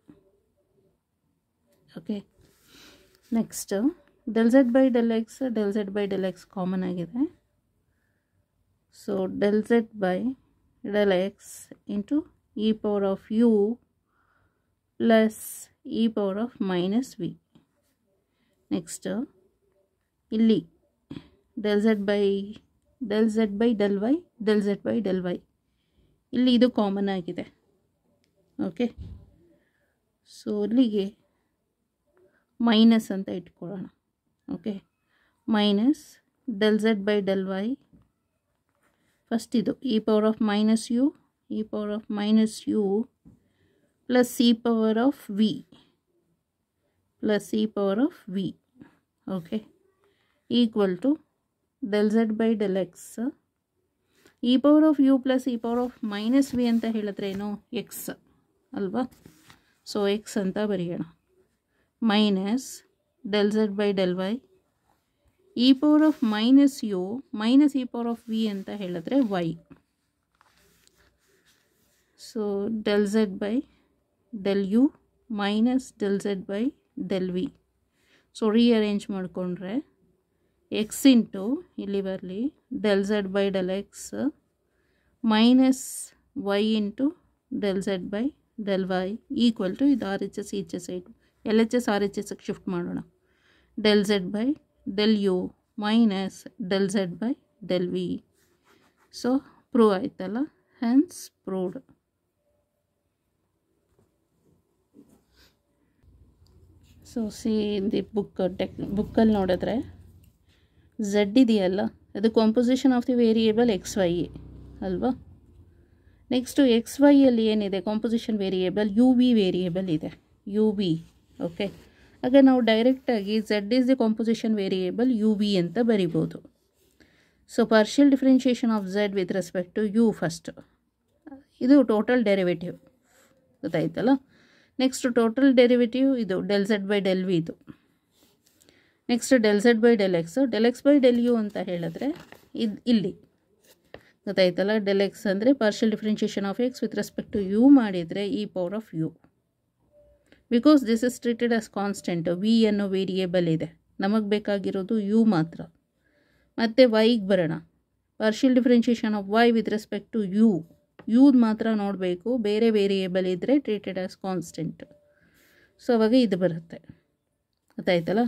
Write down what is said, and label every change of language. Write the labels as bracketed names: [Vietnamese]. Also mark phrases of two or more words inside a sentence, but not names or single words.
[English] Okay, next del z by del x [Kannada] ಕಾಮನ್ ಆಗಿದೆ. [English] ಸೊ del z by del x into e power of u plus e power of minus v. ನೆಕ್ಸ್ಟ್ ಇಲ್ಲಿ del z by del y del z by del y, [Kannada] ಇಲ್ಲಿ ಇದು ಕಾಮನ್ ಆಗಿದೆ. [English] okay, so [Kannada] ಇಲ್ಲಿಗೆ ಮೈನಸ್ ಅಂತ ಇಟ್ಕೊಳ್ಳೋಣ. [English] okay, minus del z by del y, ಫಸ್ಟ್ ಇದು e power of minus u plus e power of v plus e power of v. okay, equal to del z by del x e power of u plus e power of minus v [Kannada] ಅಂತ ಹೇಳಿದ್ರೆ ಏನು, [English] x ಅಲ್ವಾ. ಸೊ x [Kannada] ಅಂತ ಬರೆಯೋಣ. [English] ಮೈನಸ್ del z by del y e power of minus u minus e power of v [Kannada] ಅಂತ ಹೇಳಿದ್ರೆ [English] y. ಸೊ del z by del u minus del z by del v. so rearrange ಮಾಡಿಕೊಂಡ್ರೆ x ಇಂಟು [Kannada] ಇಲ್ಲಿ ಬರಲಿ [English] del z by del x ಮೈನಸ್ y ಇಂಟು del z by del y equal to ಇದು R H S ಈಚೆ side L H S R H S shift ಮಾಡೋಣ. del z by del u ಮೈನಸ್ del z by del v. so prove ಆಯ್ತಲ್ಲ, hence proved. so see the [Kannada] ಬುಕ್ಕಲ್ಲಿ ನೋಡಿದ್ರೆ ಝೆಡ್ ಇದೆಯಲ್ಲ, ಅದು [English] composition of the variable x y ಅಲ್ವಾ. next x [Kannada] ವೈಯಲ್ಲಿ ಏನಿದೆ, [English] composition variable u v variable ಇದೆ, u v. [Kannada] ಓಕೆ, ಆಗ ನಾವು ಡೈರೆಕ್ಟಾಗಿ [English] z is the composition variable u v [Kannada] ಅಂತ ಬರಿಬೋದು. [English] so partial differentiation of z with respect to u first, ಇದು total derivative ಗೊತ್ತಾಯ್ತಲ್ಲ. next total derivative ಇದು del z by del v ಇದು. ನೆಕ್ಸ್ಟ್ del z by del x, del x by del u [Kannada] ಅಂತ ಹೇಳಿದ್ರೆ ಇಲ್ಲಿ ಗೊತ್ತಾಯ್ತಲ್ಲ. [English] del x ಅಂದರೆ partial differentiation of x with respect to u ಮಾಡಿದರೆ e power of u. because this is treated as constant. [Kannada] ವಿ ಅನ್ನೋ ವೇರಿಯೇಬಲ್ ಇದೆ, ನಮಗೆ ಬೇಕಾಗಿರೋದು ಯು ಮಾತ್ರ. ಮತ್ತು ವೈಗೆ ಬರೋಣ. [English] partial differentiation of y with respect to u, [Kannada] ಯೂದು ಮಾತ್ರ ನೋಡಬೇಕು, ಬೇರೆ ವೇರಿಯೇಬಲ್ ಇದ್ದರೆ [English] treated as constant. [Kannada] ಸೊ ಅವಾಗ ಇದು ಬರುತ್ತೆ. ಗೊತ್ತಾಯ್ತಲ್ಲ.